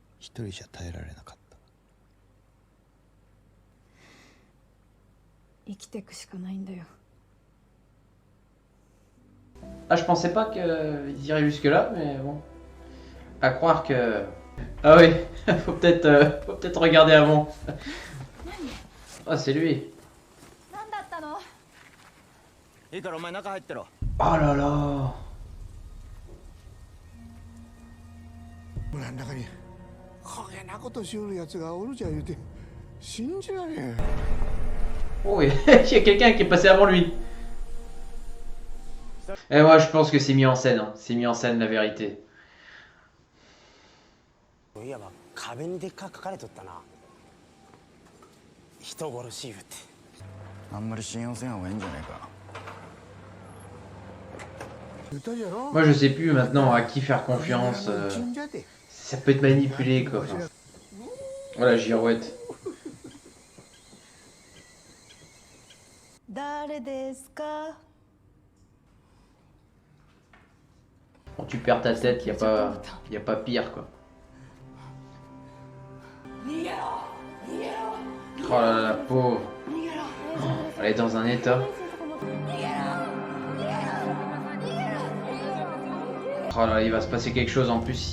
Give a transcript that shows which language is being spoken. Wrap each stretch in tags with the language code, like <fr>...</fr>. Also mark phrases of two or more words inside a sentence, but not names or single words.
<ja>一人じゃ耐えられなかった。生きていくしかないんだよ。</ja> <fr>Ah, je pensais pas qu'ils iraient jusque-là, mais bon. À croire que... Ah oui, faut peut-être regarder avant. Ah, c'est lui.</fr> <ja>何だったの？いいからお前中入ってろ。</ja> <fr>Oh là là.</fr> <ja>村の中にこげなことしよるやつがおるじゃ言うて信じられん。</ja> <fr>Oh, il y a quelqu'un qui est passé avant lui. Et moi, je pense que c'est mis en scène. Hein. C'est mis en scène, la vérité.</fr> <ja>いや壁にでっかく書かれとったな。人殺し言うて。あんまり信用せん方がいいんじゃないか。</ja> <fr>Moi, je sais plus maintenant à qui faire confiance. Ça peut être manipulé, quoi. Enfin, voilà, girouette.</fr> <ja>誰ですか？</ja> <fr>Quand tu perds ta tête, y a pas pire, quoi. Oh là là, la pauvre. Oh, elle est dans un état. Oh là, il va se passer quelque chose en plus.</fr>